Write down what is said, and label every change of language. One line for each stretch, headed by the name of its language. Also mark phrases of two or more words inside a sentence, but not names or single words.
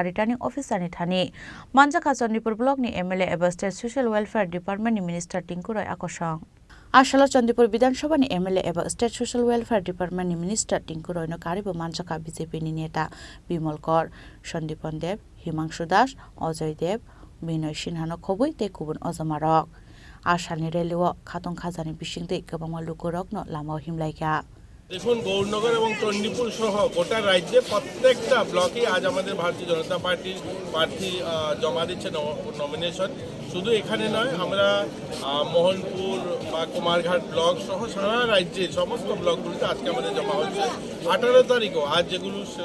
Kok Borok: Returning Officer ni Thani Manjaka Chandipur Block ni MLA eba State Social Welfare Department ni Minister Tinku Roy Akosong Ashala Chandipur Bidhan Sabha ni MLA eba State Social Welfare Department ni Minister Tinku Roy no Karibo Manjaka BJP ni Neta Bimal Kor Sandipon Deb Himangshu Das Ojoy Deb Binoy Sinhano Khobui te Kubun Ozamarok Ashalni রেলিও খাতং খাজানি বিশিংতে গোবাংমা লুকরকনো লামাও হিমলাইকা
Bangla: দেখুন গৌরনগর এবং চণ্ডীপুর সহ গোটা রাজ্যে প্রত্যেকটা ব্লকে আজ আমাদের ভারতীয় জনতা পার্টির প্রার্থী জমা দিচ্ছে নমিনেশন শুধু এখানে নয় আমরা মোহনপুর বা কুমারঘাট ব্লক সহ সারা রাজ্যে সমস্ত ব্লকগুলিতে আজকে আমাদের জমা হচ্ছে 18 তারিখও আজ যেগুলো